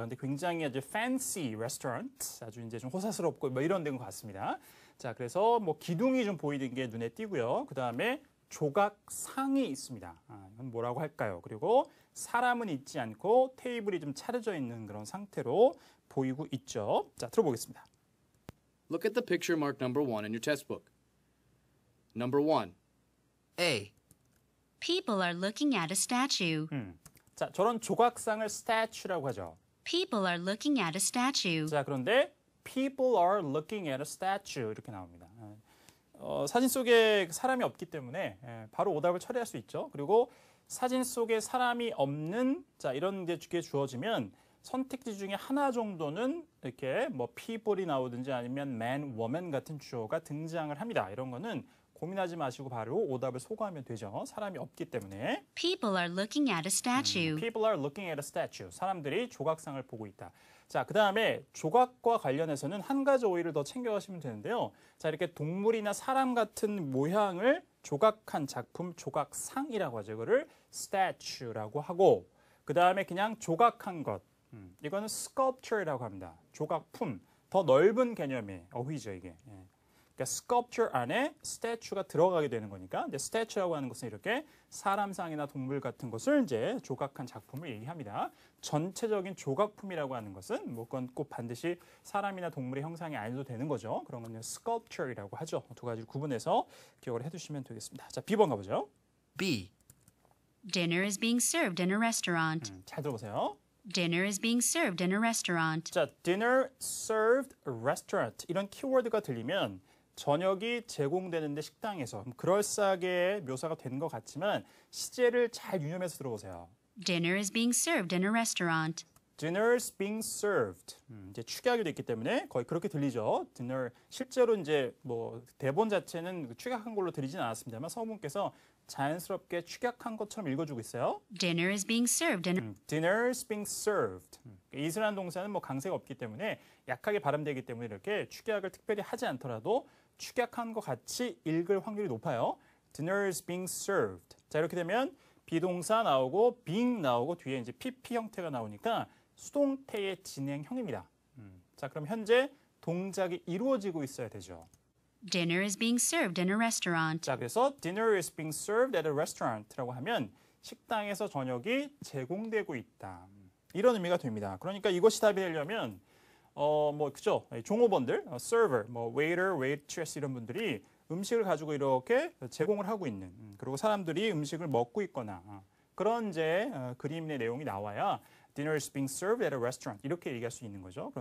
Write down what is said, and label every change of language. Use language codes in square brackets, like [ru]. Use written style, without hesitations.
[ko] 근데 굉장히 아주 [en] fancy restaurant, [ko] 아주 이제 좀 호사스럽고 이런 데인 것 같습니다. 자, 그래서 기둥이 좀 보이는 게 눈에 띄고요. 그 다음에 조각상이 있습니다. 이건 뭐라고 할까요? 그리고 사람은 있지 않고 테이블이 좀 차려져 있는 그런 상태로 보이고 있죠. 자, 들어보겠습니다. [en] Look at the picture marked number 1 in your textbook. Number 1. A. People are looking at a statue. [ko] 자, 저런 조각상을 statue라고 하죠. [en] People are looking at a statue. [ko] 자, 그런데 [en] people are looking at a statue [ko] 이렇게 나옵니다. 사진 속에 사람이 없기 때문에 바로 오답을 처리할 수 있죠. 그리고 사진 속에 사람이 없는 이런 게 주어지면 선택지 중에 하나 정도는 이렇게 people이 나오든지 아니면 man, woman 같은 주어가 등장을 합니다. 이런 거는 고민하지 마시고 바로 오답을 소거하면 되죠. 사람이 없기 때문에. [en] People are looking at a statue. People are looking at a statue. [ko] 사람들이 조각상을 보고 있다. 자, 그 다음에 조각과 관련해서는 한 가지 오해를 더 챙겨가시면 되는데요. 자, 이렇게 동물이나 사람 같은 모양을 조각한 작품, 조각상이라고 하죠. 이거를 statue라고 하고 그 다음에 그냥 조각한 것. 이거는 sculpture라고 합니다. 조각품. 더 넓은 개념의 어휘죠, 이게. 그러니까 sculpture 안에 statue가 들어가게 되는 거니까 근데 statue라고 하는 것은 이렇게 사람상이나 동물 같은 것을 이제 조각한 작품을 얘기합니다. 전체적인 조각품이라고 하는 것은 그건 꼭 반드시 사람이나 동물의 형상이 아니어도 되는 거죠. 그런 건 sculpture이라고 하죠. 두 가지를 구분해서 기억을 해두시면 되겠습니다. 자, B번 가보죠. [en] B. Dinner is being served in a restaurant. [ko] 잘 들어보세요. [en] Dinner is being served in a restaurant. [ko] 자, [en] dinner served restaurant [ko] 이런 키워드가 들리면 저녁이 제공되는데 식당에서 그럴싸하게 묘사가 된 것 같지만 시제를 잘 유념해서 들어보세요. [en] Dinner is being served in a restaurant. Dinner's being served. [ko] 이제 축약이 됐기 때문에 거의 그렇게 들리죠. Dinner 실제로 이제 뭐 대본 자체는 축약한 걸로 들리진 않았습니다만 성우분께서 자연스럽게 축약한 것처럼 읽어주고 있어요. [en] Dinner is being served in Dinner's being served. [ko] is라는 동사는 뭐 강세가 없기 때문에 약하게 발음되기 때문에 이렇게 축약을 특별히 하지 않더라도 축약한 것 같이 읽을 확률이 높아요. [en] Dinner's being served. [ko] 자 이렇게 되면 비동사 나오고 being 나오고 뒤에 이제 PP 형태가 나오니까 수동태의 진행형입니다. 자, 그럼 현재 동작이 이루어지고 있어야 되죠. [en] Dinner is being served in a restaurant. [ko] 자, 그래서 [en] dinner is being served at a restaurant [ko] 라고 하면 식당에서 저녁이 제공되고 있다. 이런 의미가 됩니다. 그러니까 이것이 답이 되려면 뭐 그죠? 종업원들, server, 뭐 waiter, waitress 이런 분들이 음식을 가지고 이렇게 제공을 하고 있는 그리고 사람들이 음식을 먹고 있거나 그런 이제 그림의 내용이 나와야 [en] dinner is being served at a restaurant [ko] 이렇게 얘기할 수 있는 거죠.